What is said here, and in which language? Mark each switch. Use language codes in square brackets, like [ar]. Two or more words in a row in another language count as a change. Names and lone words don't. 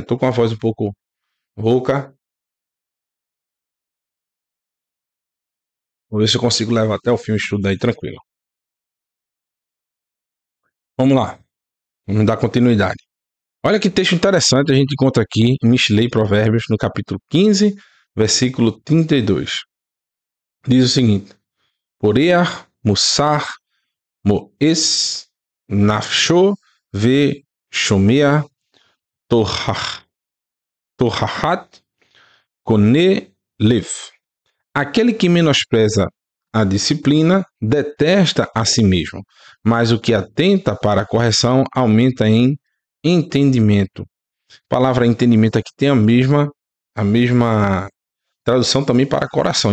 [pt] Estou com a voz um pouco rouca. Vou ver se eu consigo levar até o fim o estudo aí tranquilo. Vamos lá. Vamos dar continuidade. Olha que texto interessante a gente encontra aqui em Mishlei Provérbios, no capítulo 15, versículo 32. Diz o seguinte: [he] פורע, מוסר, מואס, נפשו, ו, שומע, תוכחת, קונה, לב. [pt] Aquele que menospreza a disciplina detesta a si mesmo, mas o que atenta para a correção aumenta em entendimento. A palavra entendimento aqui tem a mesma tradução também para coração.